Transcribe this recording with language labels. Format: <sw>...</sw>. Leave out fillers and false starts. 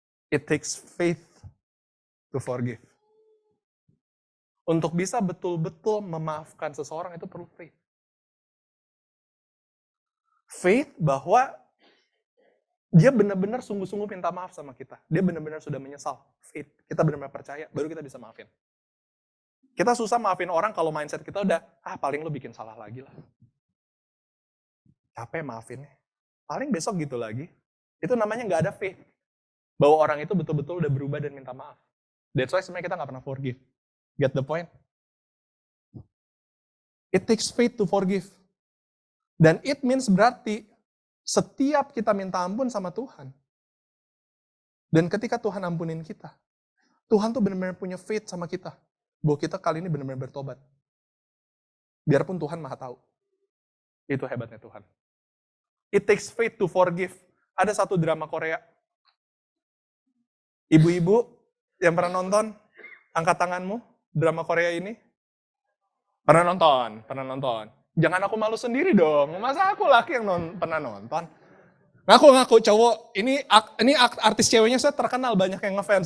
<en>It takes faith to forgive.</en> <id>Untuk bisa betul-betul memaafkan seseorang itu perlu faith. Faith bahwa dia benar-benar sungguh-sungguh minta maaf sama kita. Dia benar-benar sudah menyesal. Faith. Kita benar-benar percaya, baru kita bisa maafin. Kita susah maafin orang kalau mindset kita udah, paling lu bikin salah lagi lah. Capek maafinnya. Paling besok gitu lagi. Itu namanya gak ada faith. Bahwa orang itu betul-betul udah berubah dan minta maaf.</id> <en>That's why</en> <id>sebenarnya kita gak pernah</id> <en>forgive. Get the point? It takes faith to forgive.</en> <id>Dan</id> <en>it means</en> <id>berarti setiap kita minta ampun sama Tuhan, dan ketika Tuhan ampunin kita, Tuhan tuh benar-benar punya faith sama kita, bahwa kita kali ini benar-benar bertobat. Biarpun Tuhan maha tahu. Itu hebatnya Tuhan.</id> <en>It takes faith to forgive.</en> <id>Ada satu drama Korea. Ibu-ibu yang pernah nonton, angkat tanganmu, drama Korea ini. Pernah nonton. Jangan aku malu sendiri dong. Masa aku laki yang pernah nonton? Ngaku cowok. Ini artis ceweknya saya terkenal, banyak yang ngefans.</id>